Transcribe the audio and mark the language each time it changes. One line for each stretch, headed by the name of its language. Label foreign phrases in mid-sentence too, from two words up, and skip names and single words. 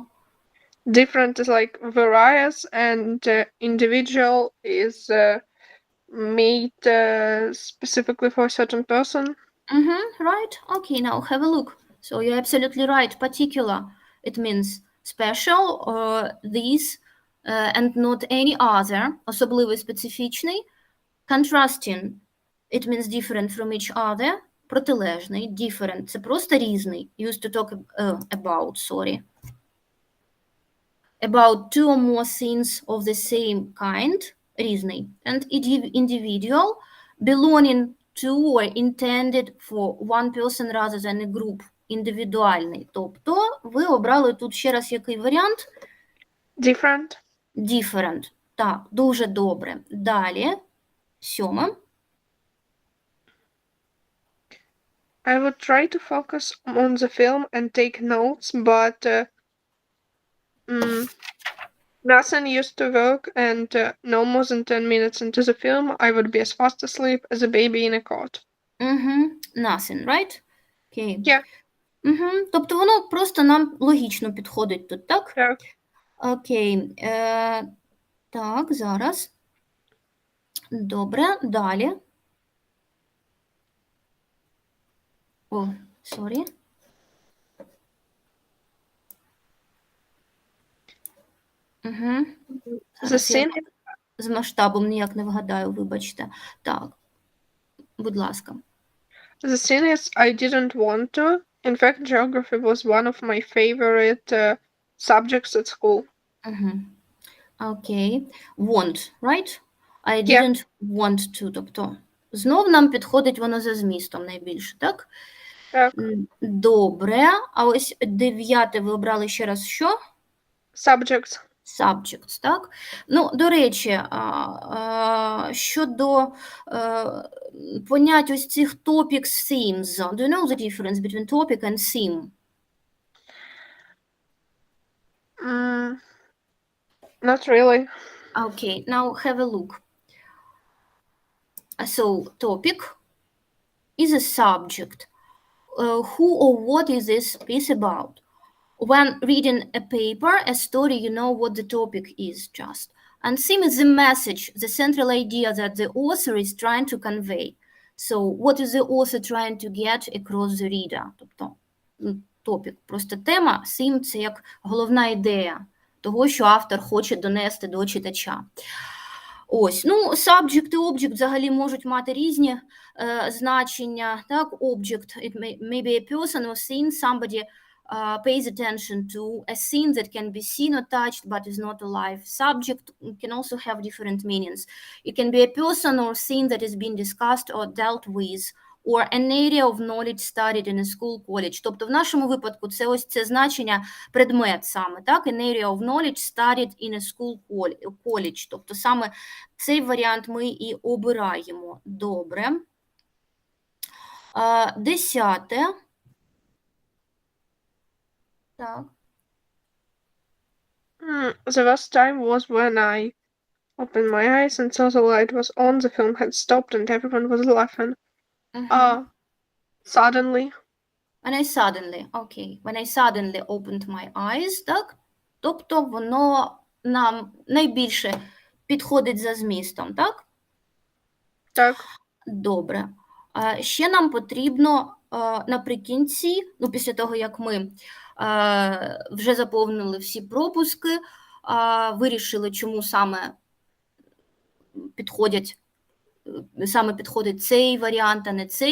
English: Different is like various, and individual is made specifically for a certain person. Right. Okay, now have a look. So you're absolutely right. Particular, it means special, these, and not any other.
Ukrainian: Особливий, специфічний.
English: Contrasting, it means different from each other.
Ukrainian: Протилежний, different, це просто різний.
English: Used to talk about two or more things of the same kind.
Ukrainian: Різний.
English: And individual, belonging to or intended for one person rather than a group.
Ukrainian: Індивідуальний. Тобто ви обрали тут ще раз який варіант? Different. Так, дуже добре. Далі. 7.
English: I would try to focus on the film and take notes, but nothing used to work, and no more than 10 minutes into the film, I would be as fast asleep as a baby in a cot. Nothing, right? Okay. Yeah.
Ukrainian: Тобто воно просто нам логічно підходить тут, так? Так. Окей. Так, зараз. Добре, далі. Sorry. З масштабом ніяк не вгадаю, вибачте. Так, будь ласка.
English: The thing is, I didn't want to. In fact, geography was one of my favorite subjects at school. Okay. Want, right? I didn't want to.
Ukrainian: Тобто, знов нам підходить воно за змістом найбільше, так? Так. Добре. А ось 9 ви обрали ще раз що? Subjects, так? Ну, до речі, щодо понять ось цих
English: topics, themes. Do you know the difference between topic and theme? Not really. Okay, now have a look. So, topic is a subject. Who or what is this piece about? When reading a paper, a story, you know what the topic is just. And theme is the message, the central idea that the author is trying to convey. So, what is the author trying to get across the reader?
Ukrainian: Тобто, topic, просто тема, theme – це як головна ідея того, що автор хоче донести до читача. Ось, ну, subject і object взагалі можуть мати різні значення, так,
English: object, it may be a person or thing, somebody pays attention to a scene that can be seen or touched but is not a live subject can also have different meanings. It can be a person or scene that is being discussed or dealt with, or an area of knowledge studied in a school, college.
Ukrainian: Тобто в нашому випадку це ось це значення предмет саме, так?
English: An area of knowledge studied in a school, college.
Ukrainian: Тобто саме цей варіант ми і обираємо. Добре. 10. Так.
English: The first time was when I opened my eyes and saw the light was on, the film had stopped and everyone was laughing. Suddenly. When I suddenly opened my eyes,
Ukrainian: так? Тобто воно нам найбільше підходить за змістом, так? Так. Добре. Ще нам потрібно наприкінці, ну, після того, як ми вже заповнили всі пропуски, вирішили, чому саме підходить цей варіант, а не цей.